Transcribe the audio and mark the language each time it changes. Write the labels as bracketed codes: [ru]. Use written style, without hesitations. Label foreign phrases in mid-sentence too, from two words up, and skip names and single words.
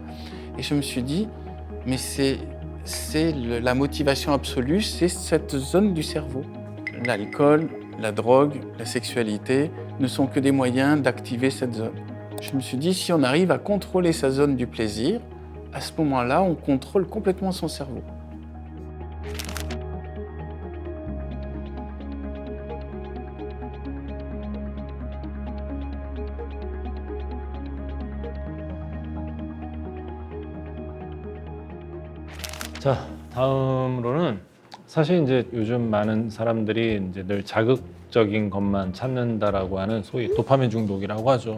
[fr] Et je me suis dit, mais la motivation absolue, c'est cette zone du cerveau. L'alcool, la drogue, la sexualité ne sont que des moyens d'activer cette zone. Je me suis dit, si on arrive à contrôler sa zone du plaisir, à ce moment-là, on contrôle complètement son cerveau. [ko] 자, 다음으로는 사실 이제 요즘 많은 사람들이 이제 늘 자극적인 것만 찾는다라고 하는 소위 도파민 중독이라고 하죠.